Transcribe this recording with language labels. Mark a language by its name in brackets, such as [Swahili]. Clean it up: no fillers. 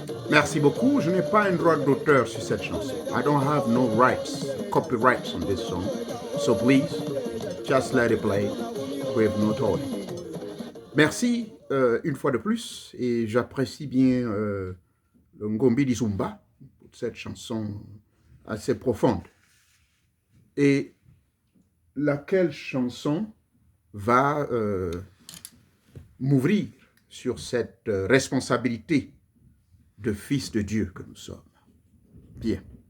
[French] Merci beaucoup. Je n'ai pas un droit d'auteur sur cette chanson. [English] I don't have no rights, copyrights on this song. So please, just let it play with no toy. [French] Merci une fois de plus et j'apprécie bien le Ngombi Dizumba pour cette chanson assez profonde. Et laquelle chanson va m'ouvrir sur cette responsabilité de fils de Dieu que nous sommes. Bien.